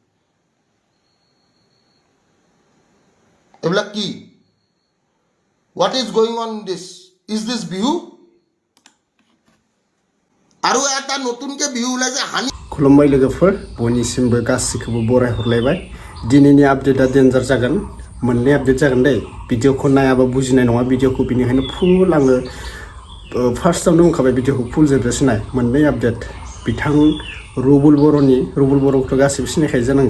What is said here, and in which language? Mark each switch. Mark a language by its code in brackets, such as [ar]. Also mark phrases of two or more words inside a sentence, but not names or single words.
[as] এবিলাক কি? [en] What is going on in this? Is this bihu? [as] आरो এটা নতুনকে বিহু ওলাইছে হানি। [brx] खुलुमबाय लोगोफोर, बयनिसिमबो गासिखौबो बराय हरलायबाय। दिनैनि आपडेटआ डेन्जार जागोन, मोननै आपडेट जागोन दै। भिडिअखौ नायाबा बुजिनाय नङा भिडिअखौ, बेनिखायनो फुल आङो फार्स्टआवनो बुंखाबाय भिडिअखौ फुल जोबजासे नाय। मोननै आपडेट, बिथां रुबुल बर'खौथ' गासिबो सिनायखायो जानांगौ।